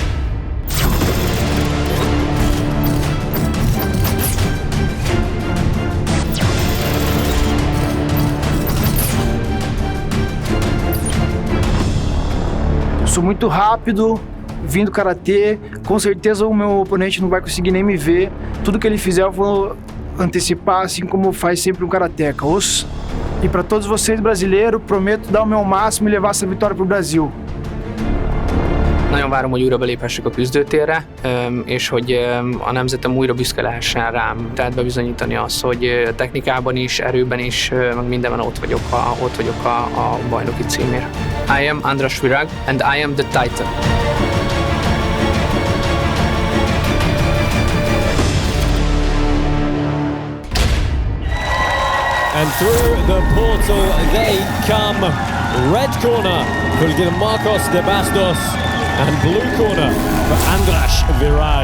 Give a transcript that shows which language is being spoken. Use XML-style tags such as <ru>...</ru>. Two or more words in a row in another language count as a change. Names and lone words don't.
<pt>Sou muito rápido, vim do karatê, com certeza o meu oponente não vai conseguir nem me ver. Tudo que ele fizer eu vou antecipar, assim como faz sempre um karateca. E para todos vocês brasileiros, prometo dar o meu máximo e levar essa vitória pro Brasil.</pt> <hu>Nagyon várom, hogy újra belépessek a küzdőtérre, és hogy a nemzetem újra büszke lehessen rám. Tehát bebizonyítani azt, hogy technikában is, erőben is, meg mindenben ott vagyok a bajnoki címért.</hu> <en>I am Andras Virag, and I am the Titan. And through the portal they come. Red corner for Gilmarcos de Bastos and blue corner for Andras Virag.</en>